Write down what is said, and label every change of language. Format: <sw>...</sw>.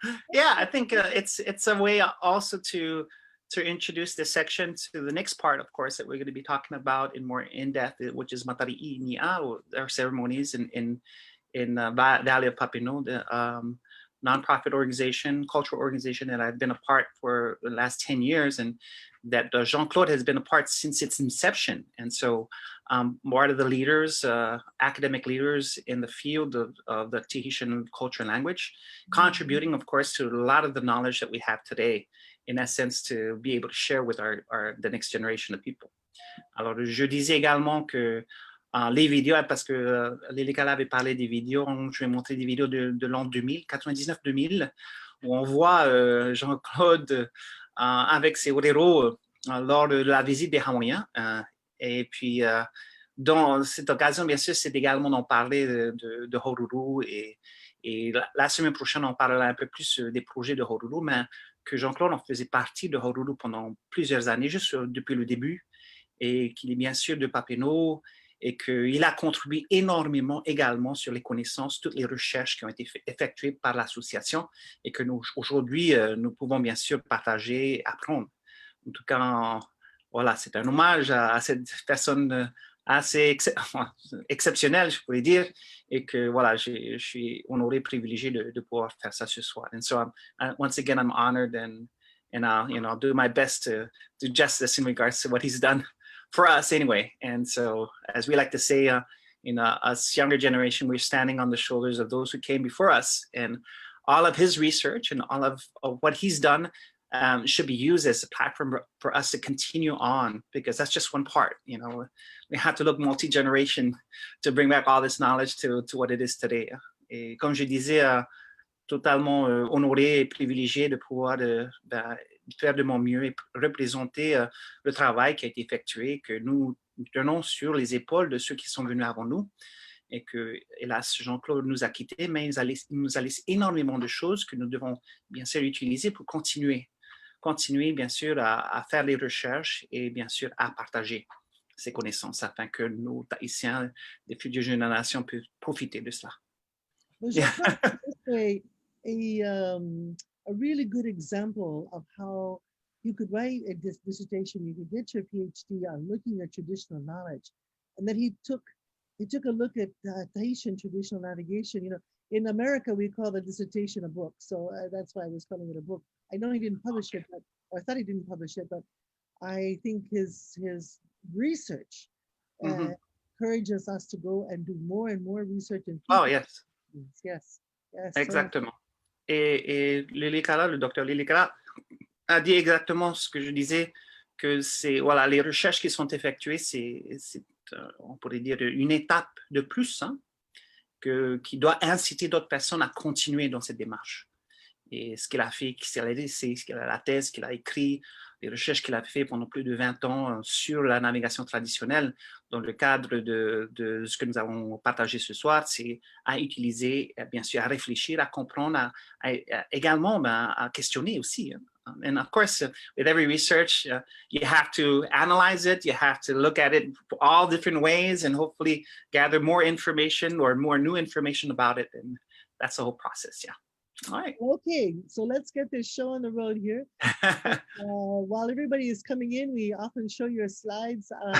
<en>Yeah, I think it's a way also to introduce this section to the next part, of course, that we're going to be talking about in more in-depth, which is Matari'i Ni'a, or our ceremonies in Valley of Papineau, the nonprofit organization, cultural organization that I've been a part for the last 10 years, and that Jean-Claude has been a part since its inception. And so one of the leaders, academic leaders in the field of the Tahitian culture and language, contributing, of course, to a lot of the knowledge that we have today, in essence, to be able to share with the next generation of people.</en> <fr>Alors, je disais également que les vidéos, parce que Lilikalā avait parlé des vidéos, je vais montrer des vidéos de l'an 2000, 99-2000, où on voit Jean-Claude avec ses orero lors de la visite des Hawaïens. Et puis, Dans cette occasion, bien sûr, c'est également d'en parler de Horuru et la semaine prochaine, on parlera un peu plus des projets de Horuru, mais que Jean-Claude en faisait partie de Horuru pendant plusieurs années, juste depuis le début, et qu'il est bien sûr de Papineau, et qu'il a contribué énormément également sur les connaissances, toutes les recherches qui ont été effectuées par l'association et que nous, aujourd'hui, nous pouvons bien sûr partager, apprendre. En tout cas, voilà, c'est un hommage à cette personne assez exceptionnelle, je pourrais dire, et que voilà, je suis honoré, privilégié de pouvoir faire ça ce soir.</fr> <en>And so, once again, I'm honored and I'll do my best to do justice in regards to what he's done for us anyway. And so, as we like to say, us younger generation, we're standing on the shoulders of those who came before us, and all of his research and all of what he's done should be used as a platform for us to continue on, because that's just one part. We have to look multi-generation to bring back all this knowledge to what it is today.</en> <fr>Et comme je disais, totalement honoré et privilégié de pouvoir faire de mon mieux et représenter le travail qui a été effectué, que nous tenons sur les épaules de ceux qui sont venus avant nous, et que, hélas, Jean-Claude nous a quittés, mais il nous a laissé énormément de choses que nous devons bien sûr utiliser pour continuer bien sûr à faire les recherches et bien sûr à partager ces connaissances afin que nos Tahitiens, des futures générations, puissent profiter de cela.</fr> <en>Well, Jean-Claude, this way, a really good example of how you could write a dissertation, you could get your PhD on looking at traditional knowledge, and then he took a look at Tahitian traditional navigation. In America, we call the dissertation a book, so that's why I was calling it a book. I know he didn't publish it, or I thought he didn't publish it, but I think his research encourages us to go and do more and more research. Oh, yes. Yes.</en> <fr>Exactement. Et Lilikalā, le docteur Lilikalā, a dit exactement ce que je disais, que c'est, voilà, les recherches qui sont effectuées, c'est on pourrait dire, une étape de plus, qui doit inciter d'autres personnes à continuer dans cette démarche. Et ce qu'il a fait, la thèse qu'il a écrite, les recherches qu'il a fait pendant plus de 20 ans sur la navigation traditionnelle, dans le cadre de ce que nous avons partagé ce soir, c'est à utiliser, bien sûr, à réfléchir, à comprendre, également à questionner aussi.</fr> <en>And of course, with every research, you have to analyze it, you have to look at it all different ways and hopefully gather more information or more new information about it. And that's the whole process, yeah. All right. Okay, so let's get this show on the road here. While everybody is coming in, we often show your slides.</en>